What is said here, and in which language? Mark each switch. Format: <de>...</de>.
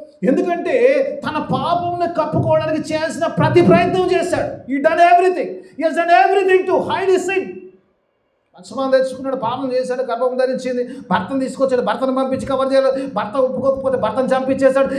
<te>ఎందుకంటే తన పాపంని కప్పుకోవడానికి చేసిన ప్రతి ప్రయత్నం చేశాడు.</te> <en>He done everything to hide his sin.</en> <te>Laxman తెచ్చుకున్నాడు, పాపం చేశాడు, గర్భం ధరించింది, భర్తను తీసుకొచ్చాడు, భర్తను పంపించి కవర్ చేయాలి, భర్త ఒప్పుకోకపోతే భర్తను చంపించేశాడు.</te>